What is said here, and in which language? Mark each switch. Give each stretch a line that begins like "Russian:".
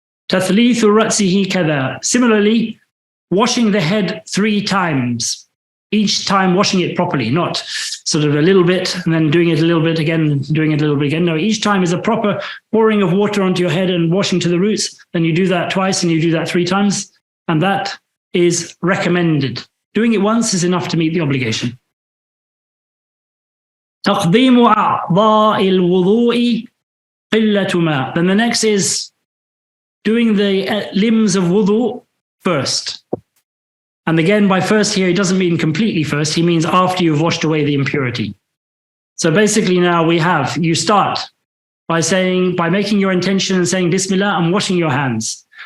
Arabic: Tathleethu ra'sihi kada.
English: Similarly, washing the head 3 times, each time washing it properly, not sort of a little bit and then doing it a little bit again, doing it a little bit again. No, each time is a proper pouring of water onto your head and washing to the roots. Then you do that twice and you do that 3 times. And that is recommended. Doing it once is enough to meet the obligation.
Arabic: تقديم أعضاء الوضوء قلة ماء.
English: Then the next is doing the limbs of wudu first. And again, by first here, he doesn't mean completely first. He means after you've washed away the impurity. So basically now you start by making your intention and saying Bismillah and washing your hands.